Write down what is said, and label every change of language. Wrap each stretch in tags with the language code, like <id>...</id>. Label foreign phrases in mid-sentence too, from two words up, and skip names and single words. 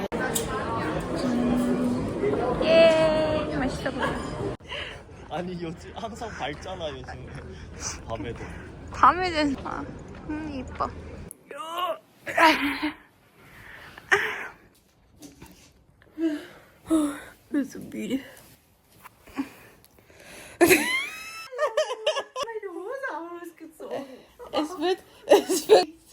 <ko>예, 맛있어 보여. 아니 요즘 항상 밝잖아 요즘에 밤에도. 밤에는 이뻐.</ko> <de>bin so müde. Meine Hose ausgezogen. Es wird.</de>